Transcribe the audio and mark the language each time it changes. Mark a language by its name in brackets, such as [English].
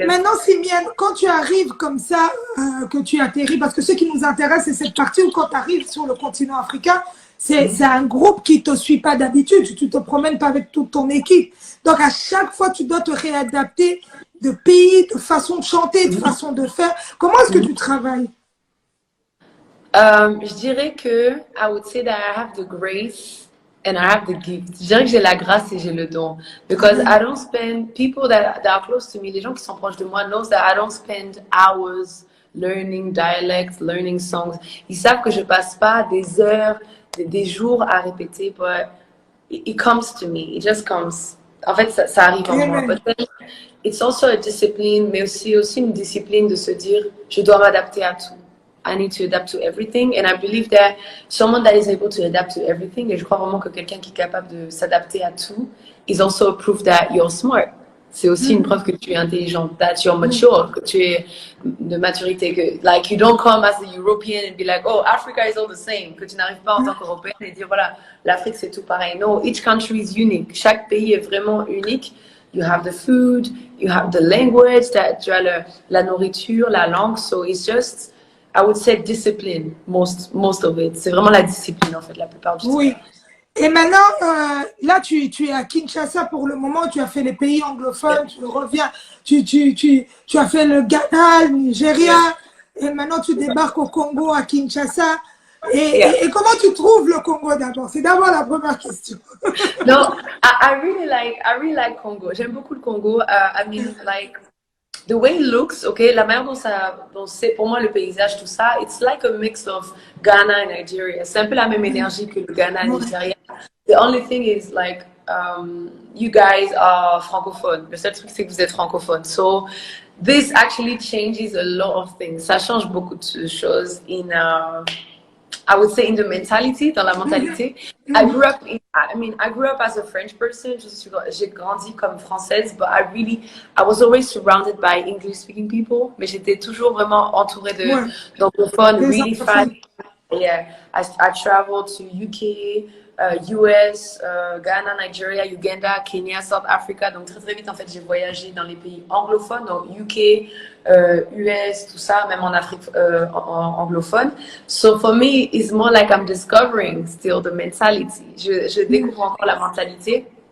[French] Maintenant, Simiane, quand tu arrives comme ça, que tu atterris, parce que ce qui nous intéresse, c'est cette partie où quand tu arrives sur le continent africain, c'est un groupe qui ne te suit pas d'habitude. Tu ne te promènes pas avec toute ton équipe. Donc, à chaque fois, tu dois te réadapter de pays, de façon de chanter, de façon de faire. Comment est-ce que tu travailles? Je dirais que [English] I would say that I have the grace and I have the gift. [French] Je dirais que j'ai la grâce et j'ai le don. [English] Because I don't spend, people that are close to me, [French] les gens qui sont proches de moi, [English] knows that I don't spend hours learning dialects, learning songs. [French] Ils savent que je passe pas des heures, des jours à répéter, [English] but it comes to me. It just comes. [French] En fait, ça arrive en moi. [English] But then it's also a discipline, [French] mais aussi une discipline de se dire, je dois m'adapter à tout. [English] I need to adapt to everything, and I believe that someone that is able to adapt to everything, [French] et je crois vraiment que quelqu'un qui est capable de s'adapter à tout, [English] is also a proof that you're smart. [French] C'est aussi une preuve que tu es intelligent, [English] that you're mature, [French] que tu es de maturité, que [English] like you don't come as a European and be like, oh, Africa is all the same, [French] que tu n'arrives pas en tant qu'Européenne et dire voilà, l'Afrique c'est tout pareil. [English] No, each country is unique. [French] Chaque pays est vraiment unique. [English] You have the food, you have the language, [French] tu as la nourriture, la langue, [English] so it's just I would say discipline, most of it. [French] C'est vraiment la discipline, en fait, la plupart du temps. Oui. Et maintenant, là, tu es à Kinshasa pour le moment, tu as fait les pays anglophones, tu reviens, tu as fait le Ghana, le Nigeria, et maintenant tu débarques au Congo, à Kinshasa. Et comment tu trouves le Congo d'abord? C'est d'abord la première question. [English] No, I really like Congo. [French] J'aime beaucoup le Congo. [English] I mean, like, the way it looks, okay, [French] la manière dont c'est pour moi le paysage, tout ça, [English] it's like a mix of Ghana and Nigeria. [French] C'est un peu la même énergie que le Ghana et le Nigeria. [English] The only thing is like, you guys are francophones. [French] Le seul truc c'est que vous êtes francophones. [English] So this actually changes a lot of things. [French] Ça change beaucoup de choses [English] I would say in the mentality, [French] dans la mentalité. [English] I grew up as a French person. [French] J'ai grandi comme française, [English] but I was always surrounded by English-speaking people. [French] Mais j'étais toujours vraiment entourée d'anglophones, [English] really fast. Yeah, I traveled to UK, US, Ghana, Nigeria, Uganda, Kenya, South Africa. [French] Donc très vite en fait j'ai voyagé dans les pays anglophones, donc UK, US, tout ça, même en Afrique anglophone. [English] So for me, it's more like I'm discovering still the mentality. [French] Je découvre encore la mentalité.